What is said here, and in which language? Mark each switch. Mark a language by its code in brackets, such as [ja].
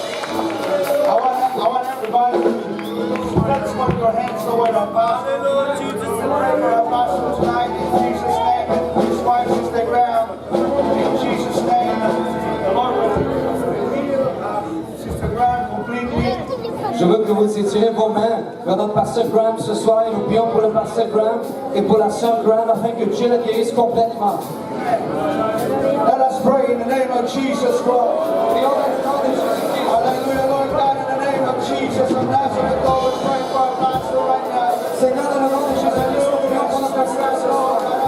[en] I want everybody to let's put your hands toward our pastor. Pray for our pastor tonight in Jesus' name. And his wife is the ground. In Jesus' name. The Lord will heal Sister Grant completely. [fr] Je veux que vous étirez vos mains vers notre pasteur Graham ce soir et nous prions pour le pasteur Graham et pour la sœur Graham afin que Dieu la guérisse complètement. [en] Let us pray in the name of Jesus Christ. [fr] Prions dans le nom de Jésus-Christ. [en] Hallelujah, Lord God, in the name of Jesus of Nazareth, Lord, we pray for our pastor right now. [fr] Seigneur, dans le nom de Jésus-Christ, nous prions pour notre pasteur ce soir.